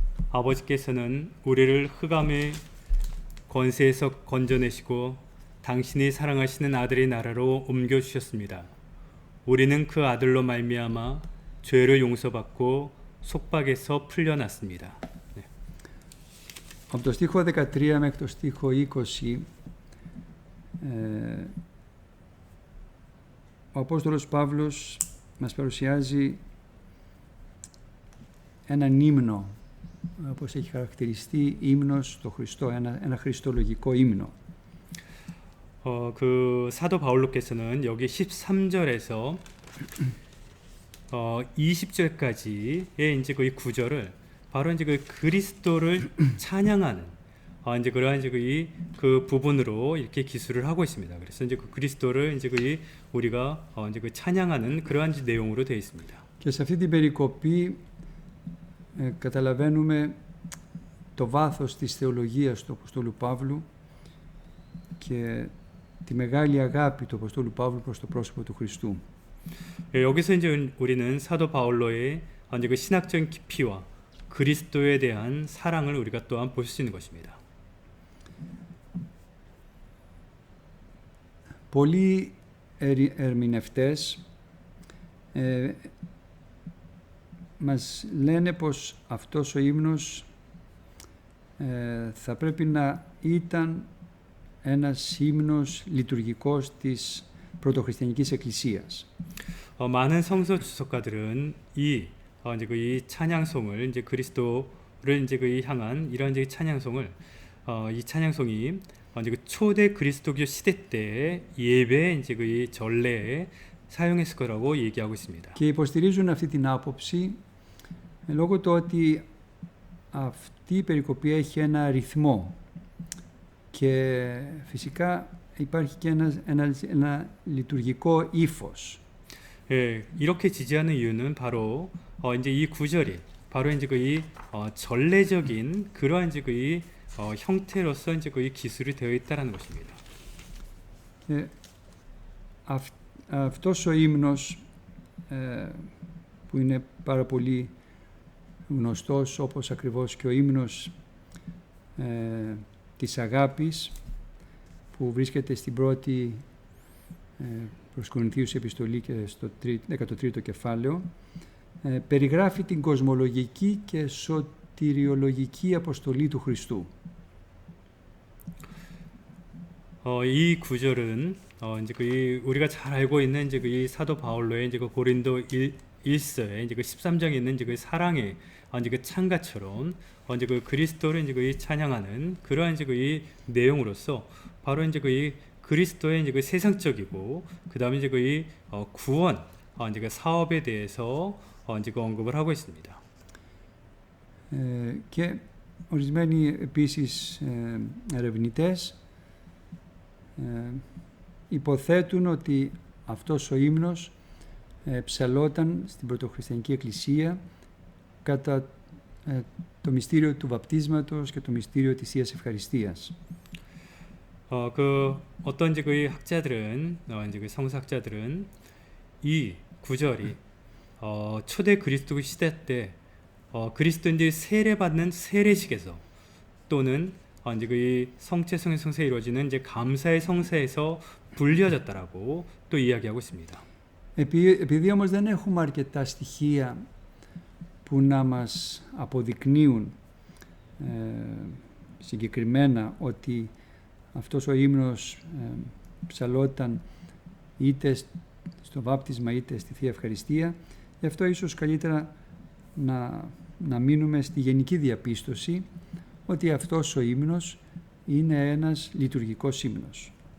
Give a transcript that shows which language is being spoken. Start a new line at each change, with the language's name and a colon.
Korean: 아버지께서는 우리를 흑암의 권세에서 건져내시고 당신이 사랑하시는 아들의 나라로 옮겨주셨습니다. 우리는 그 아들로 말미암아 죄를 용서받고 속박에서 풀려났습니다. 네.
Greek: Από το στίχο 13 μέχρι το στίχο 20 ο Απόστολος Παύλος μας παρουσιάζει έναν ύμνο, όπως έχει χαρακτηριστεί ύμνος στο Χριστό, ένα χριστολογικό ύμνο.
Korean: 그 사도 바울로께서는 여기 13절에서 20절까지의 이제 그 구절을 바로 이제 그 그리스도를 찬양하는 이제 그러한 이제 그 부분으로 이렇게 기술을 하고 있습니다. 그래서 이제 그 그리스도를 이제 우리가 이제 그 찬양하는 그러한 내용으로 되어 있습니다.
Greek: Και σε αυτή την περικοπή καταλαβαίνουμε το βάθος της θεολογίας του Αποστόλου Παύλου και τη μεγάλη αγάπη του Αποστόλου Παύλου προς το πρόσωπο του Χριστού.
Korean: 여기서 이제 우리는 사도 바울로의 이제 그 신학적인 깊이와 그리스도에 대한 사랑을 우리가 또한 볼 수 있는 것입니다.
Greek: Πολλοί ερμηνευτές μας λένε πως αυτός ο ύμνος θα πρέπει να ήταν ένας ύμνος λειτουργικός της πρωτοχριστιανικής εκκλησίας.
Korean: 많은 성서 주석가들은 이 찬양송을 이제 그리스도로 이제 그 향한 이런 이제 찬양송을 이 찬양송이 이제 그 초대 그리스도교 시대 때 예배 이제 그 전례에 사용했을 거라고 얘기하고 있습니다.
Greek: Και υποστηρίζουν αυτή την άποψη λόγω του ότι αυτή η περικοπή έχει ένα ρυθμό και φυσικά υπάρχει και ένα λειτουργικό ύφος.
Korean: 예, 이렇게 지지하는 이유는 바로 이제 이 구절이 바로 이제 그 전례적인 그러한 이제 그 형태로서 이제 그 기술이 되어 있다라는 것입니다.
Greek: Αυτός ο ύμνος που είναι πάρα πολύ γνωστός, όπως ακριβώς και ο ύμνος της αγάπης που βρίσκεται στην πρώτη προς Κορινθίους επιστολή και στο 13ο κεφάλαιο, περιγράφει την κοσμολογική και σωτηριολογική αποστολή του Χριστού.
Korean: 이 구절은 이제 그 우리가 잘 알고 있는 이제 그 사도 바울로의 이제 그 고린도 1서에 이제 그 13장에 있는 이제 그 사랑의 이제 그 찬가처럼 이제 그 그리스도를 이제 그 찬양하는 그러한 이제 그 내용으로서 바로 이제 그 그리스도의 이제 그 세상적이고 그다음에 이제 그 구원 이제 그 사업에 대해서 이제 그 언급을 하고 있습니다.
Greek: Και ορισμένοι επίσης ερευνητές υποθέτουν ότι αυτός ο ύμνος ψαλόταν στην πρωτοχριστιανική εκκλησία κατά το μυστήριο του βαπτίσματος και το μυστήριο της Θείας Ευχαριστίας.
Korean: 그 어떤 이제 그 학자들은 이제 그 성서학자들은 이 구절이 초대 그리스도 시대 때 그리스도인들이 세례받는 세례식에서 또는 이제 그 성체성의 성사에 이루어지는 이제 감사의 성사에서 불려졌다라고 또 이야기하고 있습니다.
Greek: Επειδή όμως δεν έχουμε αρκετά στοιχεία που να μας αποδεικνύουν συγκεκριμένα ότι αυτός ο ύμνος ψαλόταν είτε στο βάπτισμα είτε στη Θεία Ευχαριστία, γι' αυτό ίσως καλύτερα να μείνουμε στη γενική διαπίστωση ότι αυτός ο ύμνος είναι ένας λειτουργικός ύμνος.